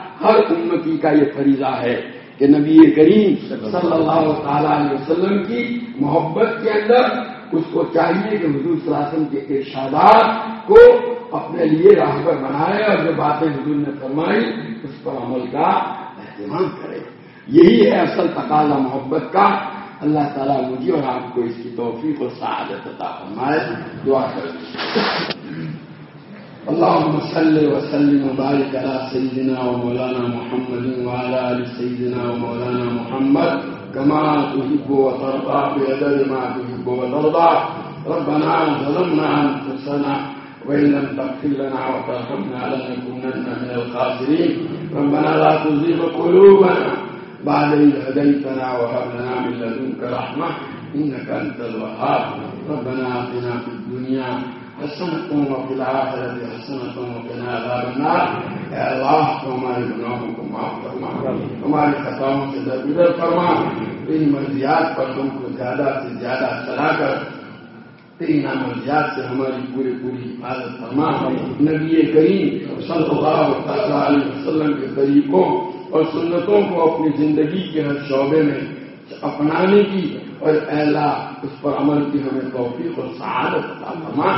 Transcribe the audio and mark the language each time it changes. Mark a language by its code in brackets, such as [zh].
[ur] ہر امتی کا یہ فریضہ ہے کہ نبی کریم صلی اللہ تعالی علیہ وسلم کی محبت کے اندر اس کو چاہیے کہ حضور صلی اللہ علیہ وسلم کے ارشادات کو اپنے لیے راہبر بنائے اور جو باتیں حضور نے فرمائی اس پر عمل کا اہتمام کرے. یہی ہے اصل تقاضا محبت کا. اللہ تعالیٰ مجھے اور آپ کو اس کی توفیق اور سعادت عطا فرمائے. دعا کر [ar] اللهم صل وسلم وبارك على سيدنا ومولانا محمد وعلى آل سيدنا ومولانا محمد كما تحب وترضى بقدر ما تحب وترضى. ربنا ظلمنا أنفسنا وإن لم تغفر لنا وترحمنا لنكونن من الخاسرين. ربنا لا تزغ قلوبنا بعد إذ هديتنا وهب لنا من لدنك رحمة إنك أنت الوهاب. ربنا آتنا في الدنيا حسنة وفي الآخرة حسنة وقنا عذاب النار. يا الله وما لغناهكم وما لخطاهم [ur] تدبير فرما ان مرضیات پر تم کو زیادہ سے زیادہ چلا کر تین مرضیات سے ہماری پوری پوری حفاظت فرما. نبی کریم صلی اللہ تعالیٰ علیہ وسلم کے طریقوں اور سنتوں کو اپنی زندگی کے ہر شعبے میں اپنانے کی اور اعلیٰ اس پر عمل کی ہمیں توفیق اور سعادت عطا فرما.